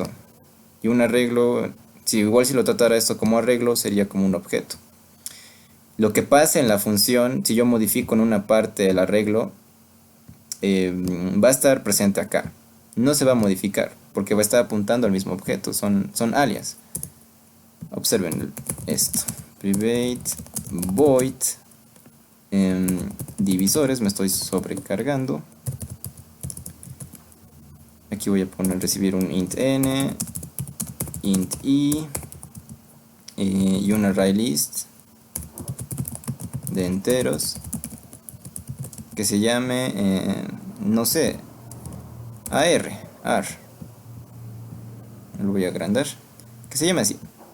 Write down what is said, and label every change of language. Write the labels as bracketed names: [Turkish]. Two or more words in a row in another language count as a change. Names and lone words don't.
[Spanish] Y un arreglo, igual si lo tratara esto como arreglo, sería como un objeto. Lo que pasa en la función, si yo modifico en una parte el arreglo, va a estar presente acá. No se va a modificar, porque va a estar apuntando al mismo objeto. Son alias. Observen esto. [English] Private void [Spanish] divisores, me estoy sobrecargando. Aquí voy a poner recibir un int n, int i y un [English] array list [Spanish] de enteros que se llame, no sé, ar. Lo voy a agrandar. Que se llame así.